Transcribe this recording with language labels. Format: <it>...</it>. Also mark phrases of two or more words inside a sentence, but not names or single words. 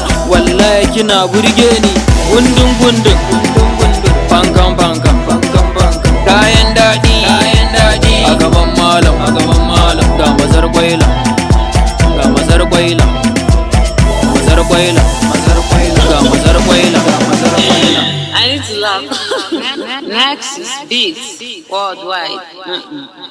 <ha>Wallahi kina burge ni. Gundun gundun. Fankan fankan. Kayan daɗi. A gaban malam. Ga mazar kwaila. Ga mazar kwaila. Mazar kwaila. Ga mazar kwaila.</ha> <en>I need to laugh. Nexus Beats Worldwide. Mm-mm.</en>